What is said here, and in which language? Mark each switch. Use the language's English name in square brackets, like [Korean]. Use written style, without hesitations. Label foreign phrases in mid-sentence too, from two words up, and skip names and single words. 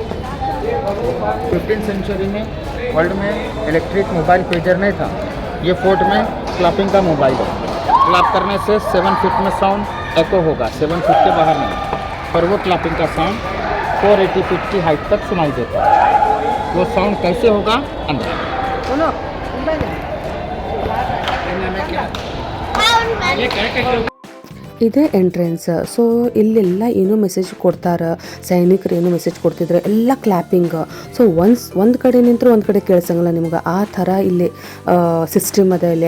[Hindi] 15th सेंचुरी में वर्ल्ड में [English] electric mobile pager [Hindi] नहीं था, ये फोर्ट में क्लैपिंग का मोबाइल है। क्लैप करने से 7 फीट में [English] sound echo [Hindi] होगा, 7 फीट के बाहर नहीं, पर वो क्लैपिंग का साउंड 480 फीट की हाइट तक सुनाई देता है। वो साउंड कैसे होगा अंदर [Kannada] ಇದೇ ಎಂಟ್ರೆನ್ಸ್. ಸೊ ಇಲ್ಲೆಲ್ಲ ಏನೋ ಮೆಸೇಜ್ ಕೊಡ್ತಾರೆ, ಸೈನಿಕರು ಏನೋ ಮೆಸೇಜ್ ಕೊಡ್ತಿದ್ರೆ ಎಲ್ಲ ಕ್ಲ್ಯಾಪಿಂಗ್. ಸೊ ಒಂದು ಕಡೆ ನಿಂತರೂ ಒಂದು ಕಡೆ ಕೇಳಿಸಂಗಿಲ್ಲ ನಿಮ್ಗೆ, ಆ ಥರ ಇಲ್ಲಿ ಸಿಸ್ಟಮ್ ಅದ ಇಲ್ಲಿ.